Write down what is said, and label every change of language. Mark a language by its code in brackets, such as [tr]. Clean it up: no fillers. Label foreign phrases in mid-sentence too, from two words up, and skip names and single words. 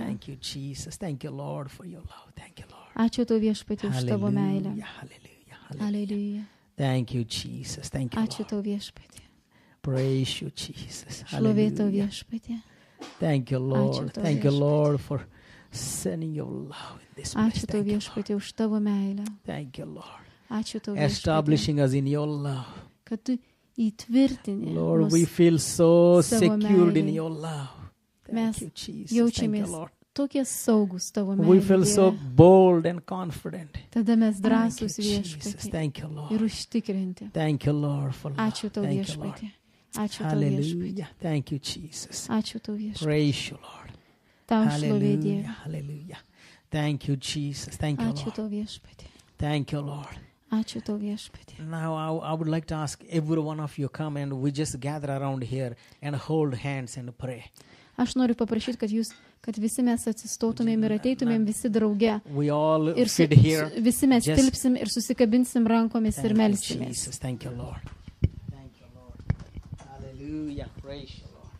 [en] Thank you, Jesus. Thank you, Lord, for your love. Thank you, Lord. [lt] Ačiū tau viešpatie už tavo meilę. [en] Hallelujah, hallelujah, hallelujah. [lt] Aleliuja. [en] Thank you, Jesus. Thank you, [lt] Ačiū [en] Lord. [lt] tau viešpatie. [en] Praise you, Jesus. [lt] Šlovė tau [en] Hallelujah. [lt] viešpatie. [en] Thank you, Lord. [lt] tau, [en] Thank you, [lt] viešpatie. [en] Lord, for sending your love in this place. [lt] Ačiū tau [en] Thank you, Lord. [lt] viešpatie už tavo meilę. [en] Thank you, Lord. [lt] Ačiū tau viešpatie, [en] Establishing us in your love. [lt] kad tu įtvirtini [en] Lord, we [lt] mus. [en] feel so [lt] savo [en] secured in [lt] meilėj. [en] your love. [lt] Mes [en] Thank you, Jesus. Thank you, [lt] Jaučiamės [en] Lord. [lt] tokie saugus tavo [en] We feel so [lt] meilėje. [en] bold and confident. [lt] Tada mes [en] Thank you, [lt] drąsūs [en] Jesus. [lt] viešpatie [en] Thank you, Lord. [lt] ir užtikrinti. [en] Thank you, Lord, for love. [lt] Ačiū tau [en] Thank you, Lord. [lt] viešpatie. Ačiū tau viešpatie. [en] Hallelujah. Thank you, Jesus. [lt] Ačiū tau viešpatie. [en] Praise you, Lord. [lt] Tau šlovė [en] Hallelujah. [lt] Dieve. [en] Hallelujah. Thank you, Jesus. Thank you, [lt] Ačiū [en] Lord. [lt] tau viešpatie. [en] Thank you, Lord. [lt] Ačiū tau viešpatie. [en] Now, I would like to ask every one of you come and we just gather around here and hold hands and pray. [lt] Aš noriu paprašyti, kad visi mes atsistotumėm ir ateitumėm visi drauge. [en] We all [lt] Ir [en] fit here. [lt] visi mes [en] Just- [lt] tilpsim ir susikabinsim rankomis ir [en] Thank you, [lt] melsimės. [en] Jesus. Thank you, Lord. Thank you, Lord. Hallelujah. Praise you.